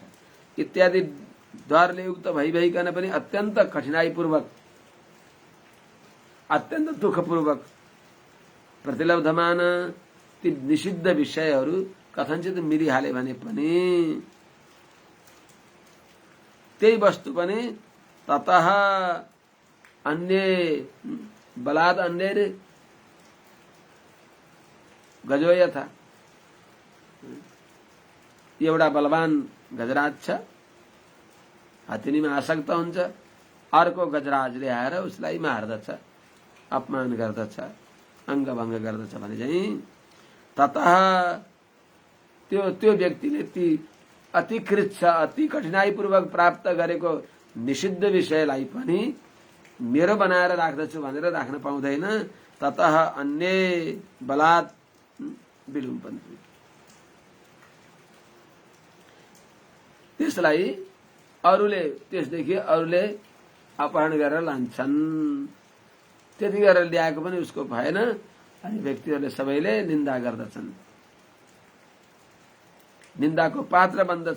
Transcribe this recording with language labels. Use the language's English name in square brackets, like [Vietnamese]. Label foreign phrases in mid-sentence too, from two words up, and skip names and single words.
[Nepali] इत्यादि डरले युक्त भइकन पनि अत्यन्त कठिनाईपूर्वक, अत्यन्त दुःखपूर्वक प्रतिलब्धमान ती निषिद्ध विषयहरू कथनचित मिलिहाले भने पनि त्यही वस्तु पनि [Sanskrit] ततः अन्य बलाद अन्य गजो यथा, [Nepali] एउटा बलवान गजराज छ, हात्तीमा आसक्त हुन्छ, अर्को गजराजले आएर उसलाई मार्दछ, अपमान गर्दछ, अङ्गभङ्ग गर्दछ भने चाहिँ ततः त्यो व्यक्तिले ती अतिकृत छ, अति कठिनाईपूर्वक प्राप्त गरेको निषिद्ध विषयलाई पनि मेरो बनाएर राख्दछु भनेर राख्न पाउँदैन। [Sanskrit] ततः अन्य बलात् विलुम्बन्ति, [Nepali] त्यसलाई त्यसदेखि अरूले अपहरण गरेर लान्छन्। त्यति गरेर ल्याएको पनि उसको भएन, अनि व्यक्तिहरूले सबैले निन्दा गर्दछन्, निन्दाको पात्र बन्दछ।